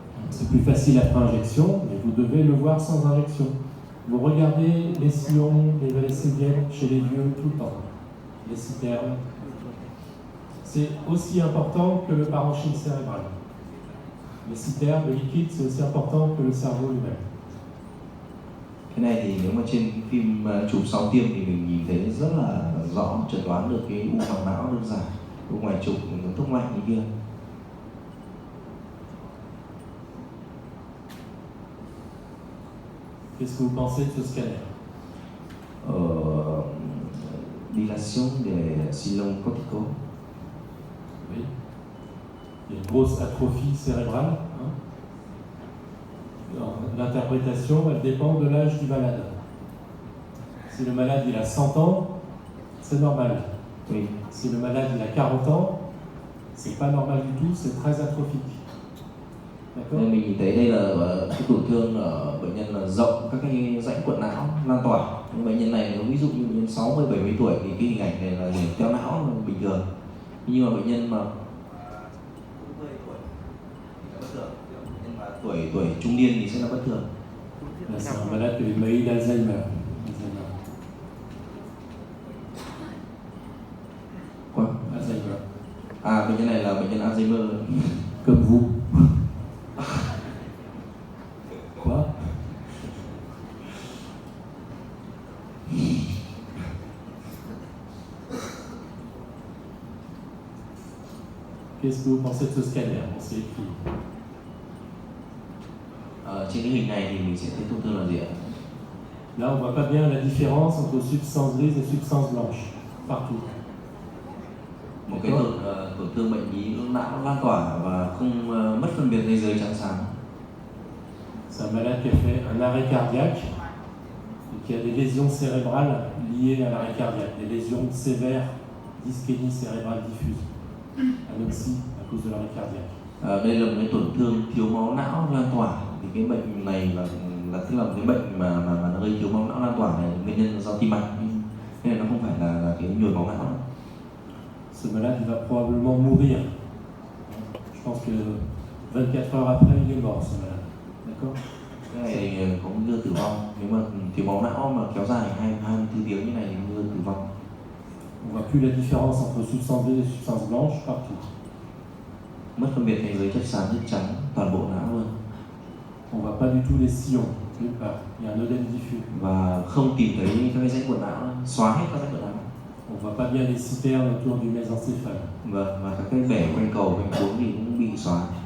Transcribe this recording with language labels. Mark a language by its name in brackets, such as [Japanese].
[French] C'est plus facile après injection, mais vous devez le voir sans injection. Vous regardez les sillons, les varices chez les vieux tout le temps, les citernes. C'est aussi important que le parenchyme cérébral. Les citernes, le liquide, c'est aussi important que le cerveau lui-même. [Vietnamese] Cái này thì nếu mà trên phim chụp sau tiêm thì mình nhìn thấy rất là rõ, chẩn đoán được cái u màng não đơn giản, u ngoài trục, nó thúc mạnh như kia. [French] Qu'est-ce que vous pensez de ce scanner? Dilation des sillons corticaux. Oui. Il y a une grosse atrophie cérébrale. Hein. L'interprétation, elle dépend de l'âge du malade. Si le malade il a 100 ans, c'est normal. Oui. Si le malade il a 40 ans, c'est pas normal du tout, c'est très atrophique. D'accord? [Vietnamese] Nên mình nhìn thấy đây là cái tổn thương ở bệnh nhân là rộng các cái rãnh cuộn não lan tỏa. Nhưng bệnh nhân này ví dụ như bệnh nhân 60-70 tuổi thì cái hình ảnh này là hình teo não bình thường. Nhưng mà bệnh nhân mà 40 tuổi thì là bất thường. Bệnh nhân mà tuổi trung niên thì sẽ là bất thường. [French] Là c'est un malade qui a eu d'Alzheimer. Quoi? Alzheimer. [Vietnamese] À, bệnh nhân này là bệnh nhân Alzheimer. [French] Comme vous. Quoi? Qu'est-ce que vous pensez de ce scanner? On s'est écrit. [Vietnamese] Trên cái hình này thì mình sẽ thấy tổn thương là gì ạ? [French] Là, on voit pas bien la différence entre substance grise et substance blanche, partout. [Vietnamese] Một cái tổn thương bệnh lý não lan tỏa và không mất phân biệt ranh giới trắng xám. [French] C'est un malade qui a fait un arrêt cardiaque et qui a des lésions cérébrales liées à l'arrêt cardiaque, des lésions sévères d'ischémie cérébrale diffuse, anoxie à cause de l'arrêt cardiaque. [Vietnamese] Đây là một cái tổn thương thiếu máu não lan tỏa. Thì cái bệnh này là tức là một cái bệnh mà nó gây thiếu máu não lan tỏa này, nguyên nhân là do tim mạch, nên là nó không phải là cái nhồi máu não. [French] Ce malade il va probablement mourir. Je pense que 24 heures après il est mort, ce malade. D'accord? [Vietnamese] Cái này có nguy cơ tử vong. Nếu mà thiếu máu não mà kéo dài 24 tiếng như này thì nguy cơ tử vong. [French] On voit plus la différence entre substance grise et substance blanche partout. [Vietnamese] Mất phân biệt ranh giới chất xám chất trắng toàn bộ não luôn. [French] On voit pas du tout les sillons, nulle part. Il y a un œdème diffus. [Vietnamese] Và không tìm thấy các cái rãnh cuộn não, xóa hết các rãnh cuộn não. [French] On voit pas bien les citernes autour du mésencéphale. [Vietnamese] Vâng, và các cái bể quanh cầu quanh cuống thì cũng bị xóa.